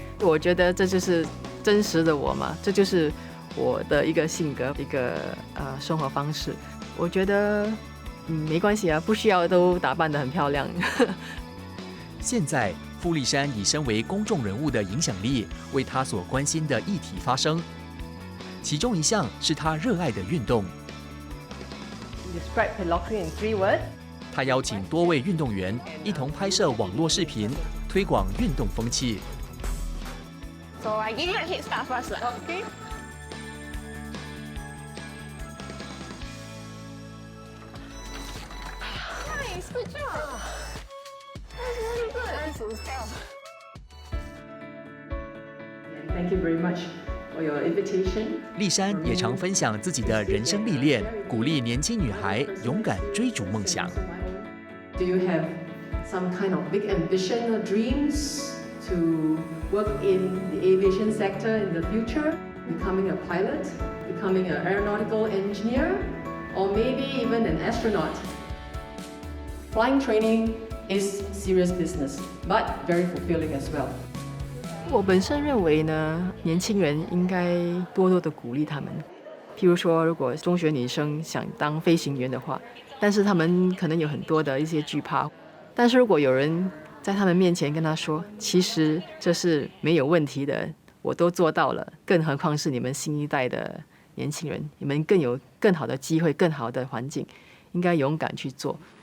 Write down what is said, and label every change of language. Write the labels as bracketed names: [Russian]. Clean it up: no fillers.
[Chinese] 我觉得这就是真实的我嘛，这就是我的一个性格，一个生活方式。我觉得没关系啊，不需要都打扮得很漂亮。现在傅丽珊以身为公众人物的影响力，为她所关心的议题发声。其中一项是她热爱的运动。 [English] Describe Pelocry in 3 words. [Chinese] 他邀请多位运动员一同拍摄网络视频，推广运动风气。 [English] So I give you a head start first. Okay. Nice, good job. That's really good. Nice stuff. Thank you very much for your invitation. [Chinese] 丽珊也常分享自己的人生历练，鼓励年轻女孩勇敢追逐梦想。 [English] Do you have some kind of big ambition or dreams to work in the aviation sector in the future? Becoming a pilot, becoming an aeronautical engineer, or maybe even an astronaut? Flying training is serious business, but very fulfilling as well. [Chinese] 我本身认为呢，年轻人应该多多的鼓励他们。譬如说，如果中学女生想当飞行员的话，但是他们可能有很多的一些惧怕。但是如果有人在他们面前跟他说，其实这是没有问题的，我都做到了，更何况是你们新一代的年轻人，你们更有更好的机会、更好的环境，应该勇敢去做。